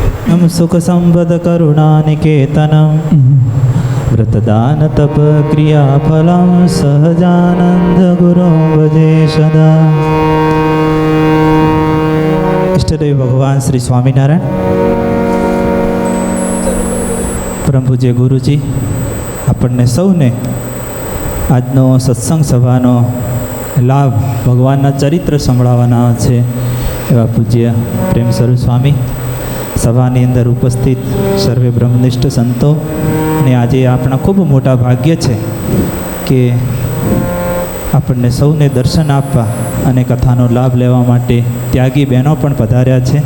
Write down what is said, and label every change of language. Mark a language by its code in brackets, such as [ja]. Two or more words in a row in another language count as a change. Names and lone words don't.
[sa] सुख संपद करुणानिकेतनम व्रतदान तप क्रियाफलम सहजानंद गुरु भजे सदा। [gu] ઇષ્ટદેવ ભગવાન શ્રી સ્વામીનારાયણ, પરમ પૂજ્ય ગુરુજી આપણને સૌને આજનો સત્સંગ સભાનો લાભ ભગવાનના ચરિત્ર સંભળાવવાના છે એવા પૂજ્ય પ્રેમ સ્વરૂપ સ્વામી, સભાની અંદર ઉપસ્થિત સર્વે બ્રહ્મનિષ્ઠ સંતો, અને આજે આપણા ખૂબ મોટા ભાગ્ય છે કે આપણને સૌને દર્શન આપવા અને કથાનો લાભ લેવા માટે ત્યાગી બહેનો પણ પધાર્યા છે.